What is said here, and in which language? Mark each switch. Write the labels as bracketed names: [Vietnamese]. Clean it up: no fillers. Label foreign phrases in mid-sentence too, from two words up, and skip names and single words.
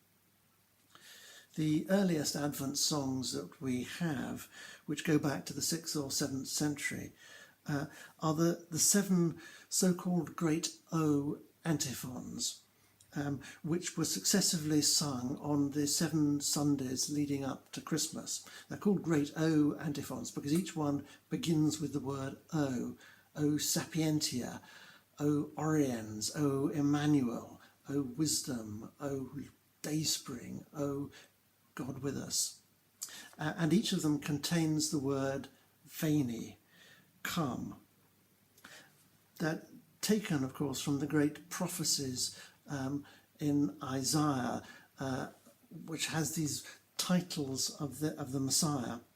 [English] The earliest Advent songs that we have, which go back to the 6th or 7th century, are the 7 so-called Great O antiphons, which were successively sung on the 7 Sundays leading up to Christmas. They're called Great O antiphons because each one begins with the word O. [Latin] O Sapientia, O Oriens, O Emmanuel, [English] O Wisdom, O Dayspring, O God with us. And each of them contains the word Veni, come. That taken, of course, from the great prophecies in Isaiah, which has these titles of the Messiah.